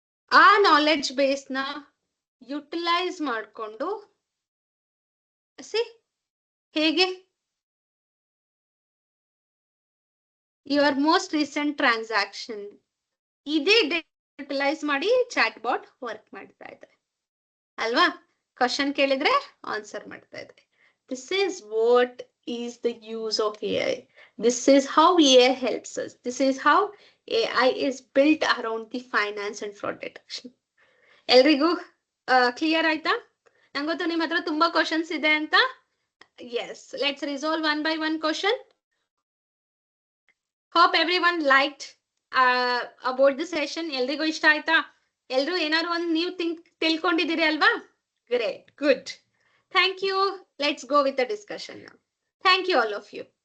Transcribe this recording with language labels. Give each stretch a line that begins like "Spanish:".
Kannada: ಆ knowledge base ನ utilise ಮಾಡಿಕೊಂಡು ಹೇಗೆ ಯುವರ್ ಮೋಸ್ಟ್ ರೀಸೆಂಟ್ ಟ್ರಾನ್ಸಾಕ್ಷನ್ ಇದೇ ಯುಟಿಲೈಸ್ ಮಾಡಿ ಚಾಟ್ ಬಾಟ್ ವರ್ಕ್ ಮಾಡ್ತಾ ಇದೆ ಅಲ್ವಾ. ಕ್ವಶನ್ ಕೇಳಿದ್ರೆ ಆನ್ಸರ್ ಮಾಡ್ತಾ ಇದೆ.
English: This is what is the use of AI. This is how AI helps us. This is how AI is built around the finance and fraud detection.
Kannada: ಎಲ್ರಿಗೂ clear ಆಯ್ತಾ? ನಂಗೆ ಗೊತ್ತು ನಿಮ್ಮ ಹತ್ರ ತುಂಬಾ ಕ್ವಶನ್ಸ್ ಇದೆ ಅಂತ.
English: Yes, let's resolve one by one question. Hope everyone liked about the session.
Kannada: ಎಲ್ರಿಗೂ ಇಷ್ಟ ಆಯ್ತಾ? ಎಲ್ರು ಏನಾದ್ರು ಒಂದು ನೀವು ತಿಳ್ಕೊಂಡಿದ್ದೀರಿ ಅಲ್ವಾ?
English: Great, good, thank you. Let's go with the discussion. Thank you all of you.